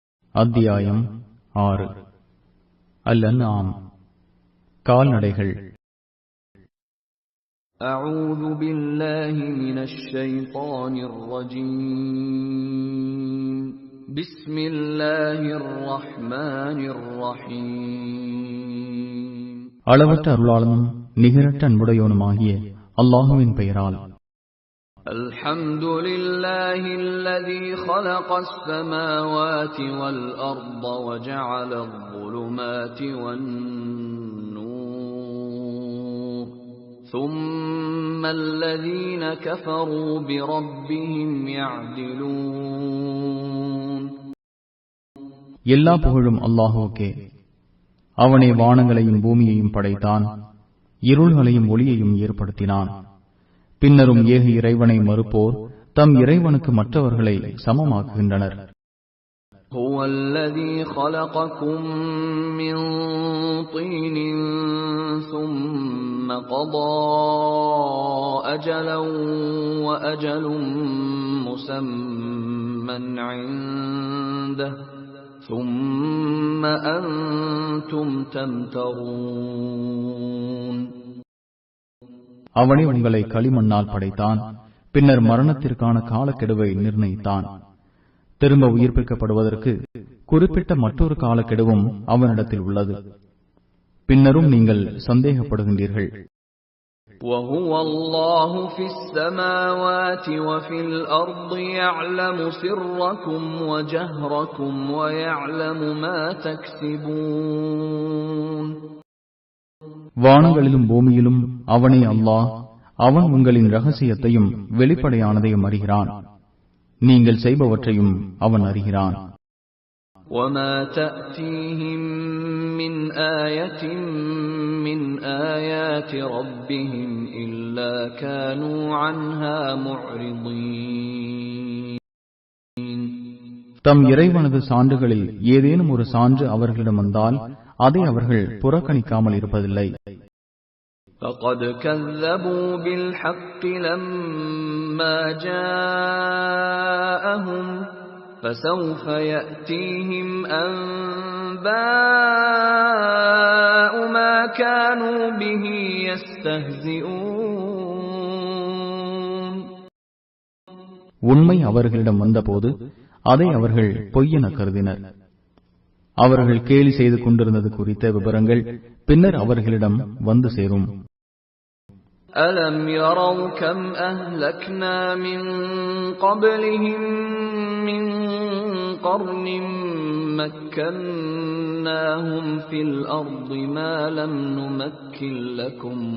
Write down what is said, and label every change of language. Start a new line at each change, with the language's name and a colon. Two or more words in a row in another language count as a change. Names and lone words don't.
Tamil: அத்தியாயம் 6. அல்-அன்ஆம். கால்நடைகள்.
Arabic: أعوذ بالله من الشيطان الرجيم بسم الله الرحمن الرحيم.
Tamil: அளவற்ற அருளாளனும் நிகரற்ற அன்புடையோனுமாகிய அல்லாஹுவின் பெயரால்.
Arabic: الحمد لله الذي خلق السماوات والأرض وجعل الظلمات والنور ثم الذين كفروا بربهم يعدلون.
Tamil: எல்லா புகழும் அல்லாஹுவுக்கே. அவனே வானங்களையும் பூமியையும் படைத்தான், இருள்களையும் ஒளியையும் ஏற்படுத்தினான். பின்னரும் ஏக இறைவனை மறுப்போர் தம் இறைவனுக்கு மற்றவர்களை சமமாக்குகின்றனர்.
Arabic: هو الذي خلقكم من طين ثم قضى أجلا وأجل مسمى عنده ثم أنتم تمترون.
Tamil: அவனே உங்களை களிமண்ணால் படைத்தான், பின்னர் மரணத்திற்கான காலக்கெடுவை நிர்ணயித்தான். திரும்ப உயிர்ப்பிக்கப்படுவதற்கு குறிப்பிட்ட மற்றொரு காலக்கெடுவும் அவனிடத்தில் உள்ளது. பின்னரும் நீங்கள் சந்தேகப்படுகின்றீர்கள்.
Arabic: وَهُوَ اللَّهُ فِي السَّمَاوَاتِ وَفِي الْأَرْضِ يَعْلَمُ سِرَّكُمْ وَجَهْرَكُمْ وَيَعْلَمُ مَا تَكْسِبُونَ.
Tamil: வானங்களிலும் பூமியிலும் அவனே அல்லாஹ். அவன் உங்களின் ரகசியத்தையும் வெளிப்படையானதையும் அறிகிறான். நீங்கள் செய்பவற்றையும் அவன் அறிகிறான்.
Arabic: وَمَا تَأْتِيهِم مِّنْ آيَةٍ مِّنْ آيَاتِ رَبِّهِمْ إِلَّا كَانُوا عَنْهَا مُعْرِضِينَ.
Tamil: தம் இறைவனது சான்றுகளில் ஏதேனும் ஒரு சான்று அவர்களிடம் வந்தால் அதை அவர்கள் புறக்கணிக்காமல் இருப்பதில்லை.
Arabic: فَقَدْ كَذَّبُوا بِالْحَقِّ لَمَّا جَاءَهُمْ فَسَوْفَ يَأْتِيهِمْ أَنبَاءُ مَا كَانُوا بِهِ يَسْتَهْزِئُونَ.
Tamil: உண்மை அவர்களிடம் வந்தபோது அதை அவர்கள் பொய்யென கருதினர். அவர்கள் கேலி செய்து கொண்டிருந்தது குறித்த விவரங்கள் பின்னர் அவர்களிடம் வந்து சேரும்.
Arabic: أَلَمْ يَرَوْا كَمْ أَهْلَكْنَا مِنْ قَبْلِهِمْ مِنْ قَرْنٍ مَكَّنَّاهُمْ فِي الْأَرْضِ مَا لَمْ نُمَكِّنْ لَكُمْ